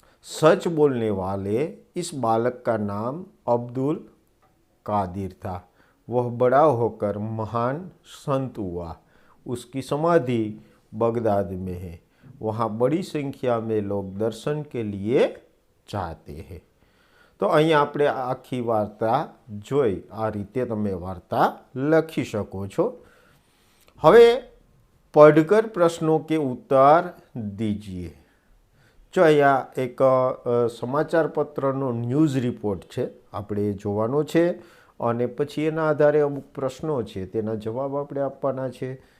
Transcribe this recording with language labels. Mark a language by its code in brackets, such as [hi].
[hi] सच बोलने वाले इस बालक का नाम अब्दुल कादिर था। वह बड़ा होकर महान संत हुआ। उसकी समाधि बगदाद में है। वहाँ बड़ी संख्या में लोग दर्शन के लिए जाते हैं। [gu] तो અહીં આપણે આખી વાર્તા જોઈ આ રીતે તમે વાર્તા લખી શકો છો। [hi] હવે पढ़कर प्रश्नों के उत्तर दीजिए। [gu] जो અહીંયા એક સમાચાર પત્રનો ન્યૂઝ રિપોર્ટ છે, આપણે જોવાનો છે અને પછી એના આધારે અમુક પ્રશ્નો છે તેના જવાબ આપણે આપવાના છે।